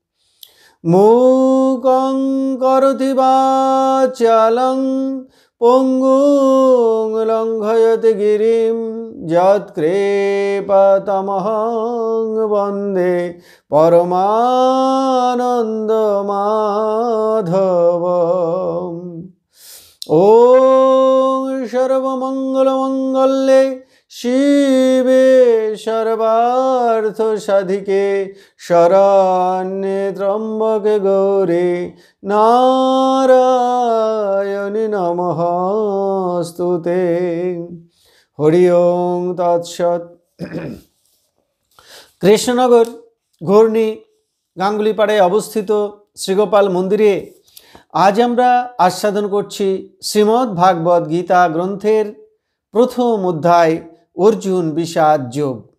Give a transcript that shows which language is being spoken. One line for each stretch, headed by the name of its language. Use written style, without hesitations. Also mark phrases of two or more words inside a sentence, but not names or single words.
Sanskrit: মূকং করোতি বাচালং পঙ্গুং লঙ্ঘয়তে গিরিম যৎকৃপাতমহং বন্দে পরমানন্দমাধবম। ওম সর্বমঙ্গলমঙ্গলে শিবে সর্বার্থ সাধিকে শরণ্যে ত্র্যম্বকে গৌরী নারায়ণী নমস্তুতে। হরি ওম তৎসৎ।
Bangla: কৃষ্ণনগর ঘূর্ণি গাঙ্গুলিপাড়ায় অবস্থিত শ্রীগোপাল মন্দিরে আজ আমরা আস্বাদন করছি শ্রীমদ্ ভাগবত গীতা গ্রন্থের প্রথম অধ্যায় অর্জুন বিষাদ যোগ।